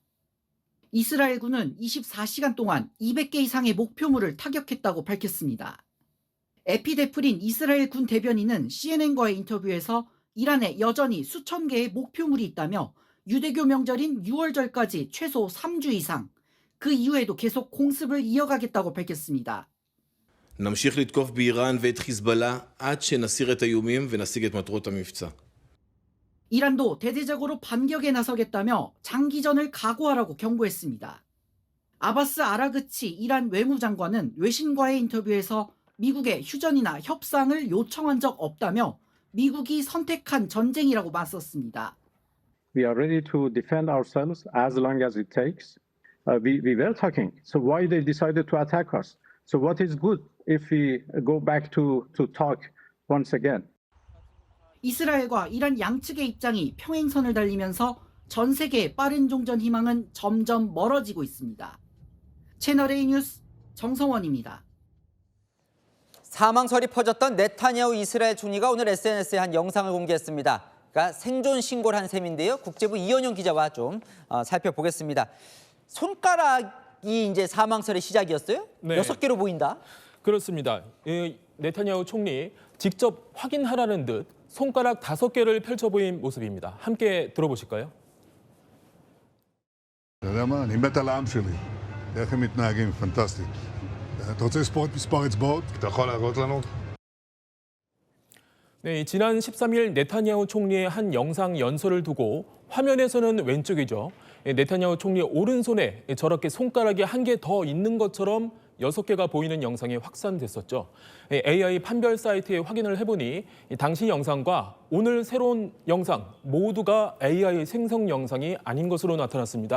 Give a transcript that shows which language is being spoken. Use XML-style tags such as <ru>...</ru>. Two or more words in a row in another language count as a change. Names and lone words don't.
<ko>이스라엘군은 24시간 동안 200개 이상의 목표물을 타격했다고 밝혔습니다. 에피데프린 이스라엘 군 대변인은 CNN과의 인터뷰에서 이란에 여전히 수천 개의 목표물이 있다며 유대교 명절인 6월절까지 최소 3주 이상, 그 이후에도 계속 공습을 이어가겠다고 밝혔습니다.</ko> <he>נמשיך לתקוף באיראן ואת חיזבאללה עד שנסיר את האיומים ונשיג את מטרות המבצע.</he> <ko>이란도 대대적으로 반격에 나서겠다며 장기전을 각오하라고 경고했습니다. 아바스 아라그치 이란 외무장관은 외신과의 인터뷰에서 미국에 휴전이나 협상을 요청한 적 없다며 미국이 선택한 전쟁이라고 맞섰습니다.</ko> <en>We are ready to defend ourselves as long as it takes. We were talking. So why they decided to attack us? So what is good if we go back to talk once again?</en> <ko>이스라엘과 이란 양측의 입장이 평행선을 달리면서 전 세계의 빠른 종전 희망은 점점 멀어지고 있습니다. 채널A 뉴스 정성원입니다. 사망설이 퍼졌던 네타냐후 이스라엘 총리가 오늘 SNS에 한 영상을 공개했습니다. 그러니까 생존 신고를 한 셈인데요. 국제부 이현용 기자와 좀 살펴보겠습니다. 손가락이 이제 사망설의 시작이었어요? 네. 6개로 보인다. 그렇습니다. 네타냐후 총리 직접 확인하라는 듯 손가락 5개를 펼쳐 보인 모습입니다. 함께 들어보실까요?</ko> <he>אתה יודע מה? אני מת על העם שלי. איך הם מתנהגים, פנטסטי. אתה רוצה לספור את מספר אצבעות? אתה יכול להראות לנו?</he> <ko>네, 지난 13일 네타냐후 총리의 한 영상 연설을 두고 화면에서는 왼쪽이죠. 네타냐후 총리 오른손에 저렇게 손가락이 한 개 더 있는 것처럼 6개가 보이는 영상이 확산됐었죠. AI 판별 사이트에 확인을 해보니 당시 영상과 오늘 새로운 영상 모두가 AI 생성 영상이 아닌 것으로 나타났습니다.</ko>